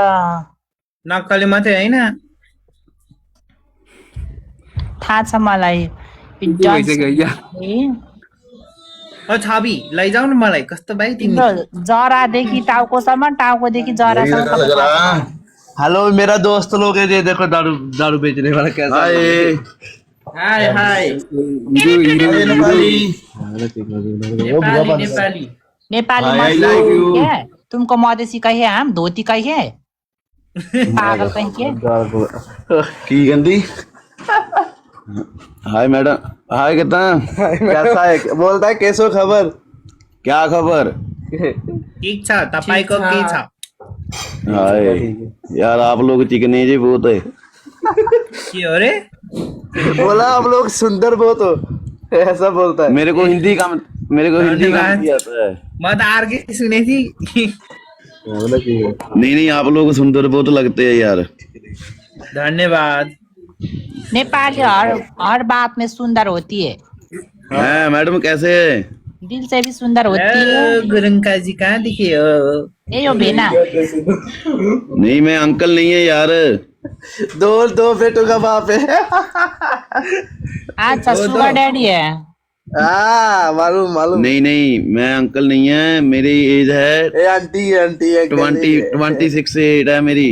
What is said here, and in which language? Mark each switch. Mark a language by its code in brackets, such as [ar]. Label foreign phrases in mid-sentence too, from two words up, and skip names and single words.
[ne] नक्कले मात्रै होइन थाहा छ मलाई भइसक्यो क्या छवि लैजाऊ न मलाई कस्तो भाइ तिमी तिम्रो जरादेखि टाउकोसम्म टाउकोदेखि जरासम्म [hi] हेलो मेरा दोस्त लोग है ये देखो दारू दारू बेचने वाला कैसा हाय हाय नेपाली क्या तुमको मधेसी कहीं है हम धोती कहीं है पागल कहीं के की गंदी [en] hi madam [hi] हाय कितना कैसा है बोलता है कैसो खबर क्या खबर [ne] ठिक छ तपाईको के छ [hi] हाय यार आप लोग चिकने जी बहुत है [ne] के हो रे [hi] बोला आप लोग सुंदर बहुत हो ऐसा बोलता है मेरे को हिंदी का नहीं [ne] म त अर्कै सुने थिएँ [hi] नहीं आप लोग सुंदर बहुत लगते हैं यार [ne] धन्यवाद [hi] नेपाली हर बात में सुंदर होती है हाँ मैडम कैसे है दिल से भी सुंदर होती है [ne] गुरुङका जी कहाँ देखे हो ए यो भेना [hi] नहीं मैं अंकल नहीं है यार दो बेटों का बाप है अच्छा [en] sugar daddy [hi] है मालूम नहीं मैं अंकल नहीं है मेरी एज है आंटी 26 एज है मेरी